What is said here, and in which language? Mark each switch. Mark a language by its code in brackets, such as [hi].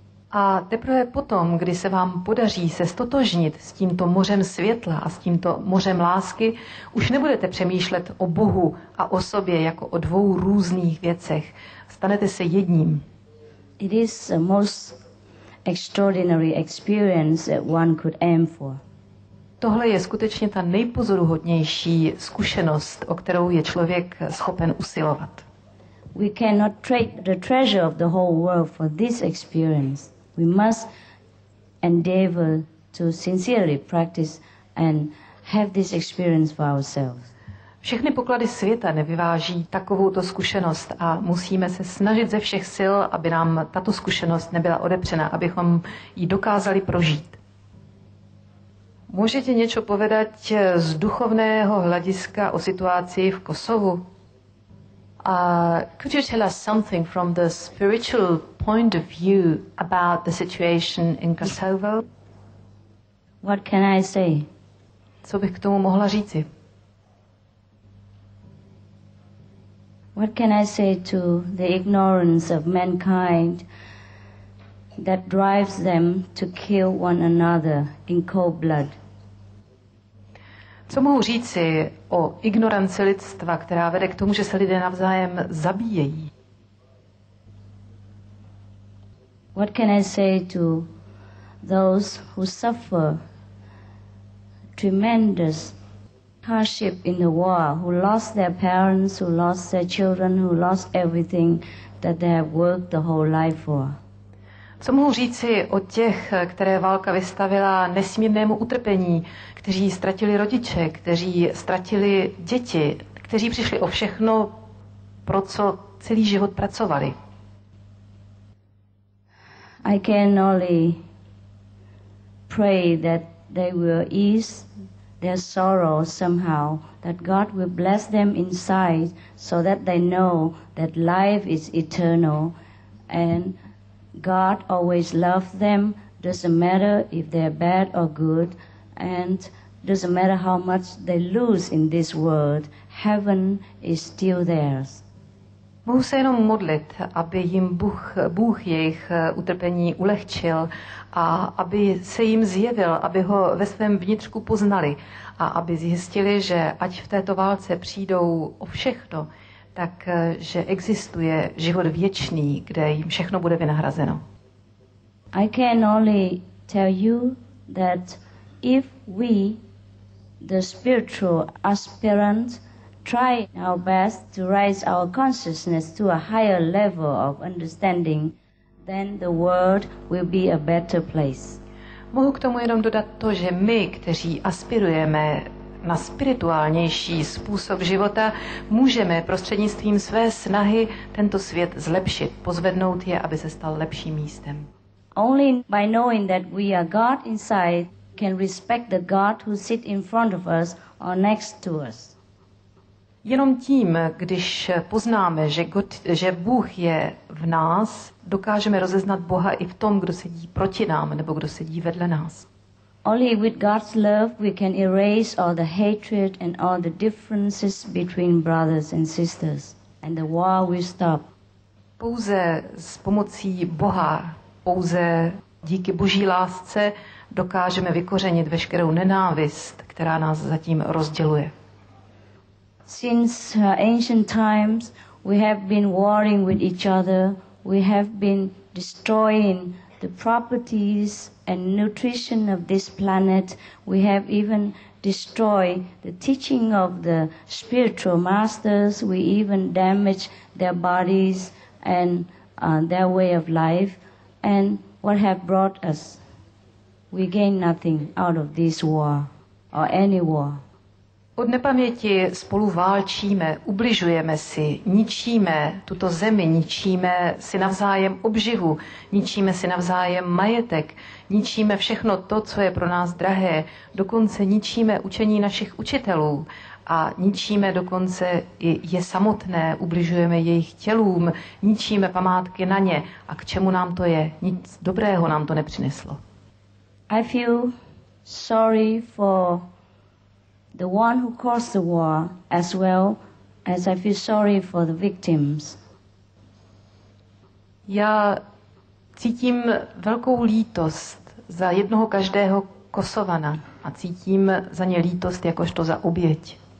[cs] A teprve potom, kdy se vám podaří se stotožnit s tímto mořem světla a s tímto mořem lásky, už nebudete přemýšlet o Bohu a o sobě jako o dvou různých věcech. Stanete se jedním. [en] It is a most extraordinary experience that one could aim for. [cs] Tohle je skutečně ta nejpozoruhodnější zkušenost, o kterou je člověk schopen usilovat. [en] We cannot trade the treasure of the whole world for this experience. We must endeavor to sincerely practice and have this experience for ourselves. [cs] Všechny poklady světa nevyváží takovouto zkušenost a musíme se snažit ze všech sil, aby nám tato zkušenost nebyla odepřena, abychom ji dokázali prožít. Můžete něco povedať z duchovného hlediska o situaci v Kosovu? [en] Could you tell us something from the spiritual point of view about the situation in Kosovo? What can I say? [cs] Co bych k tomu mohla říci? [en] What can I say to the ignorance of mankind that drives them to kill one another in cold blood? [cs] Co mohu říci o ignoranci lidstva, která vede k tomu, že se lidé navzájem zabíjejí? [en] What can I say to those who suffer tremendous hardship in the war, who lost their parents, who lost their children, who lost everything that they have worked the whole life for? [cs] Co mohu říci o těch, které válka vystavila nesmírnému utrpení, kteří ztratili rodiče, kteří ztratili děti, kteří přišli o všechno, pro co celý život pracovali? [en] I can only pray that they will ease their sorrow somehow, that God will bless them inside so that they know that life is eternal and God always loves them, doesn't matter if they're bad or good, and doesn't matter how much they lose in this world, heaven is still theirs. [cs] Mohu se jenom modlit, aby jim Bůh jejich utrpení ulehčil a aby se jim zjevil, aby ho ve svém vnitřku poznali a aby zjistili, že ať v této válce přijdou o všechno, tak že existuje život věčný, kde jim všechno bude vynahrazeno. [en] I can only tell you that if we, the spiritual aspirants, try our best to raise our consciousness to a higher level of understanding, then the world will be a better place. [cs] Mohu k tomu jenom dodat to, že my, kteří aspirujeme na spirituálnější způsob života, můžeme prostřednictvím své snahy tento svět zlepšit, pozvednout je, aby se stal lepším místem. [en] Only by knowing that we are God inside can respect the God who sits in front of us or next to us. [cs] Jenom tím, když poznáme, že Bůh je v nás, dokážeme rozeznat Boha i v tom, kdo sedí proti nám nebo kdo sedí vedle nás. [en] Only with God's love we can erase all the hatred and all the differences between brothers and sisters, and the war will stop. [cs] Pouze s pomocí Boha, pouze díky Boží lásce dokážeme vykořenit veškerou nenávist, která nás zatím rozděluje. [en] Since ancient times, we have been warring with each other. We have been destroying the properties and nutrition of this planet. We have even destroyed the teaching of the spiritual masters. We even damage their bodies and their way of life. And what have brought us? We gain nothing out of this war or any war. [cs] Od nepaměti spolu válčíme, ubližujeme si, ničíme tuto zemi, ničíme si navzájem obživu, ničíme si navzájem majetek, ničíme všechno to, co je pro nás drahé, dokonce ničíme učení našich učitelů a ničíme dokonce i je samotné, ubližujeme jejich tělům, ničíme památky na ně. A k čemu nám to je? Nic dobrého nám to nepřineslo. [en] I feel sorry for the one who caused the war, as well as I feel sorry for the victims. [cs] Já cítím velkou lítost za jednoho každého Kosovana a cítím za ně lítost jakožto za oběť.